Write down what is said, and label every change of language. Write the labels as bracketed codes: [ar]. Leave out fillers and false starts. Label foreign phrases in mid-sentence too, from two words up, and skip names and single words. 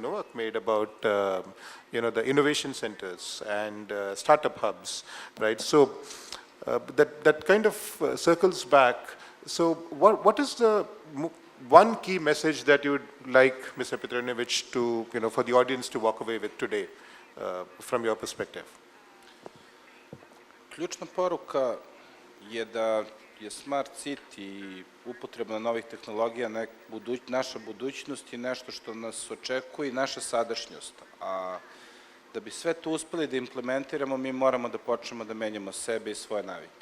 [en] Novak made about, the innovation centers and startup hubs, right? So that kind of circles back. So what is the one key message that you would like, Mr. Petronijević, to, for the audience to walk away with today, from your perspective? [sr] Ključna poruka je da je Smart City i upotreba novih tehnologija naša budućnost i nešto što nas očekuje i naša sadašnjost. A da bi sve to uspeli da implementiramo, mi moramo da počnemo da menjamo sebe i svoje navike.